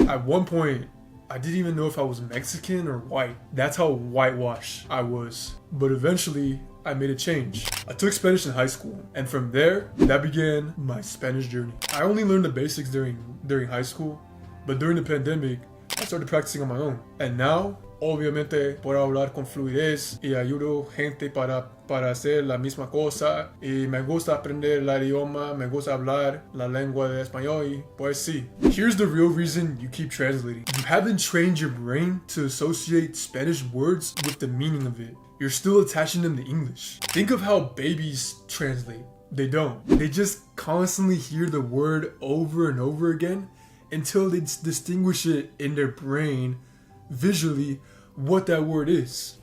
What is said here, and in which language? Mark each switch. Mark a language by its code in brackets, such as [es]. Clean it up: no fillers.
[en] At one point, I didn't even know if I was Mexican or white. That's how whitewashed I was. But eventually, I made a change. I took Spanish in high school, and from there, that began my Spanish journey. I only learned the basics during high school, but during the pandemic, I started practicing on my own. And now, [es] obviamente, puedo hablar con fluidez y ayudo gente para hacer la misma cosa. Y me gusta aprender el idioma, me gusta hablar la lengua de español y pues sí. [en] Here's the real reason you keep translating. You haven't trained your brain to associate Spanish words with the meaning of it. You're still attaching them to English. Think of how babies translate. They don't. They just constantly hear the word over and over again until they distinguish it in their brain visually what that word is.